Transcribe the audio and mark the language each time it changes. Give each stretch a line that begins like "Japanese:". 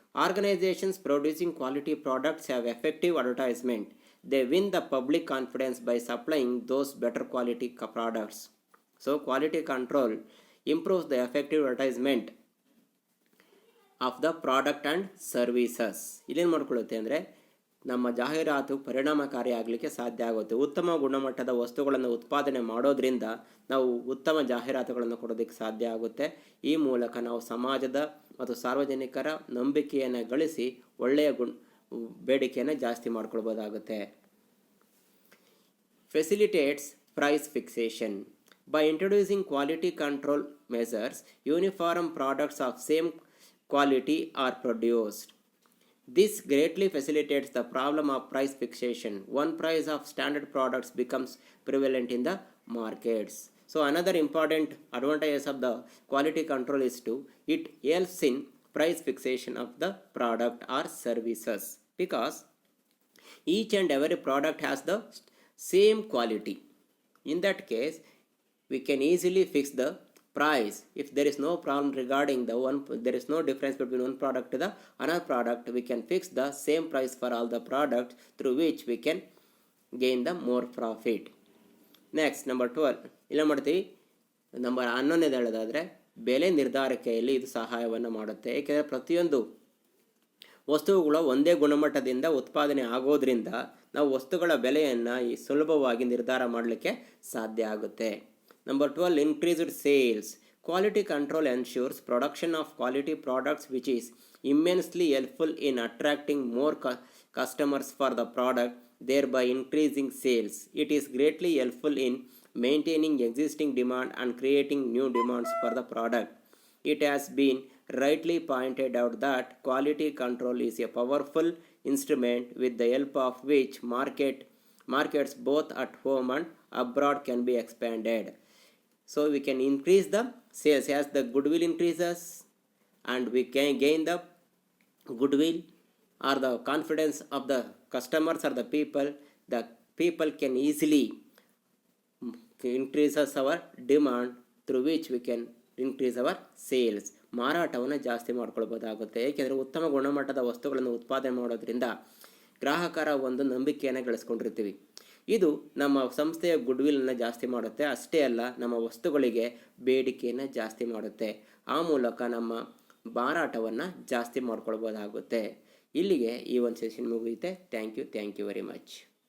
English: Organizations producing quality products have effective advertisement. They win the public confidence by supplying those better quality products. So quality control improves the effective advertisement of the product and services.
Kannada: ಇಲ್ಲೇನು ಮಾಡ್ಕೊಳ್ಳುತ್ತೆ ಅಂದರೆ ನಮ್ಮ ಜಾಹೀರಾತು ಪರಿಣಾಮಕಾರಿ ಆಗಲಿಕ್ಕೆ ಸಾಧ್ಯ ಆಗುತ್ತೆ. ಉತ್ತಮ ಗುಣಮಟ್ಟದ ವಸ್ತುಗಳನ್ನು ಉತ್ಪಾದನೆ ಮಾಡೋದ್ರಿಂದ ನಾವು ಉತ್ತಮ ಜಾಹೀರಾತುಗಳನ್ನು ಕೊಡೋದಕ್ಕೆ ಸಾಧ್ಯ ಆಗುತ್ತೆ. ಈ ಮೂಲಕ ನಾವು ಸಮಾಜದ ಮತ್ತು ಸಾರ್ವಜನಿಕರ ನಂಬಿಕೆಯನ್ನು ಗಳಿಸಿ ಒಳ್ಳೆಯ ಬೇಡಿಕೆಯನ್ನು ಜಾಸ್ತಿ ಮಾಡ್ಕೊಳ್ಬೋದಾಗುತ್ತೆ.
English: Facilitates price fixation. By introducing quality control measures, uniform products of same quality are produced. This greatly facilitates the problem of price fixation. One price of standard products becomes prevalent in the markets. So another important advantage of the quality control is it helps in price fixation of the product or services, because each and every product has the same quality. In that case, we can easily fix the price. If there is no problem regarding the one, there is no difference between one product to the another product, we can fix the same price for all the products, through which we can gain the more profit. Next, number 12
Kannada: ಇಲ್ಲ ಮಾಡ್ತೀವಿ. Number 11 ಹೇಳೋದಾದರೆ ಬೆಲೆ ನಿರ್ಧಾರಿಕೆಯಲ್ಲಿ ಇದು ಸಹಾಯವನ್ನು ಮಾಡುತ್ತೆ. ಏಕೆಂದರೆ ಪ್ರತಿಯೊಂದು ವಸ್ತುಗಳು ಒಂದೇ ಗುಣಮಟ್ಟದಿಂದ ಉತ್ಪಾದನೆ ಆಗೋದ್ರಿಂದ ನಾವು ವಸ್ತುಗಳ ಬೆಲೆಯನ್ನು ಸುಲಭವಾಗಿ ನಿರ್ಧಾರ ಮಾಡಲಿಕ್ಕೆ ಸಾಧ್ಯ ಆಗುತ್ತೆ.
English: Number 12, increased sales. Quality control ensures production of quality products, which is immensely helpful in attracting more customers for the product, thereby increasing sales. It is greatly helpful in maintaining existing demand and creating new demands for the product. It has been rightly pointed out that quality control is a powerful instrument with the help of which markets both at home and abroad can be expanded. So we can increase the sales as the goodwill increases, and we can gain the goodwill or the confidence of the customers or the people. The people can easily increases our demand, through which we can increase our sales.
Kannada: ಮಾರಾಟವನ್ನು ಜಾಸ್ತಿ ಮಾಡ್ಕೊಳ್ಬೋದಾಗುತ್ತೆ. ಏಕೆಂದರೆ ಉತ್ತಮ ಗುಣಮಟ್ಟದ ವಸ್ತುಗಳನ್ನು ಉತ್ಪಾದನೆ ಮಾಡೋದ್ರಿಂದ ಗ್ರಾಹಕರ ಒಂದು ನಂಬಿಕೆಯನ್ನು ಗಳಿಸ್ಕೊಂಡಿರ್ತೀವಿ. ಇದು ನಮ್ಮ ಸಂಸ್ಥೆಯ ಗುಡ್ವಿಲ್ನ ಜಾಸ್ತಿ ಮಾಡುತ್ತೆ. ಅಷ್ಟೇ ಅಲ್ಲ, ನಮ್ಮ ವಸ್ತುಗಳಿಗೆ ಬೇಡಿಕೆಯನ್ನು ಜಾಸ್ತಿ ಮಾಡುತ್ತೆ. ಆ ಮೂಲಕ ನಮ್ಮ ಮಾರಾಟವನ್ನು ಜಾಸ್ತಿ ಮಾಡ್ಕೊಳ್ಬೋದಾಗುತ್ತೆ. ಇಲ್ಲಿಗೆ ಈ ಒಂದು ಸೆಷನ್ ಮುಗಿಯುತ್ತೆ.
English: Thank you very much.